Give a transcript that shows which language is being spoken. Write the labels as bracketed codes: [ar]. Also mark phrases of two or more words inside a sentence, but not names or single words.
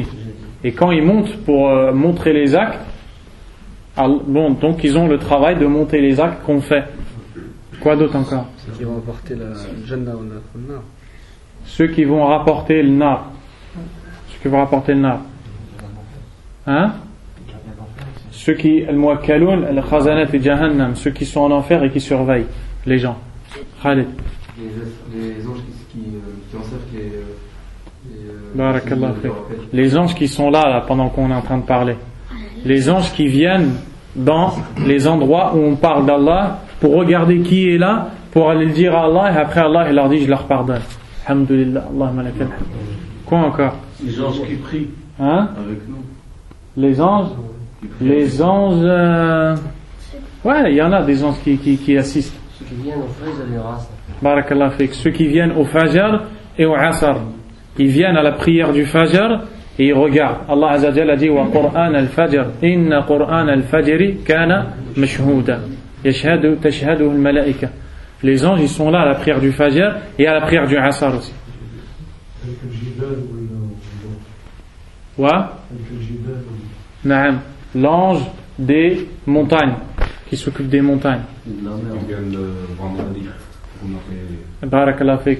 [fr] Et quand ils montent pour montrer les actes, bon, donc ils ont le travail de monter les actes qu'on fait. Quoi d'autre encore? Ceux qui vont apporter la Jannah ou le Nar. Ceux qui vont rapporter le Nar. Ceux qui vont rapporter le Nar. Hein? Ceux qui, [ar] الموكلون، الخزنة [fr] et jahannam, ceux qui sont en enfer et qui surveillent les gens. Khalid. Les anges qui encerclent [ar] بارك الله فيك. [fr] Les anges qui sont là pendant qu'on est en train de parler. Les anges qui viennent dans les endroits où on parle d'Allah pour regarder qui est là, pour aller le dire à Allah, et après Allah il leur dit je leur pardonne. [ar] الحمد لله، اللهم لك الحمد. [fr] Quoi encore? Les anges qui prient avec nous. Les anges, ouais, il y en a des anges qui assistent. Ceux qui viennent au Fajr et au Asr. [ar] بارك الله فيك. [fr] Ceux qui viennent au Fajr et au Asr. Ils viennent à la prière du Fajr et ils regardent. [ar] الله عز وجل [fr] a dit [ar] وقرآن الفجر إن قرآن الفجر كان مشهودا تشهده الملائكة. [fr] Les anges ils sont là à la prière du Fajr et à la prière du Asr aussi. [ar] ونعم, [fr] l'ange des montagnes qui s'occupe des montagnes. [ar] بارك الله فيك.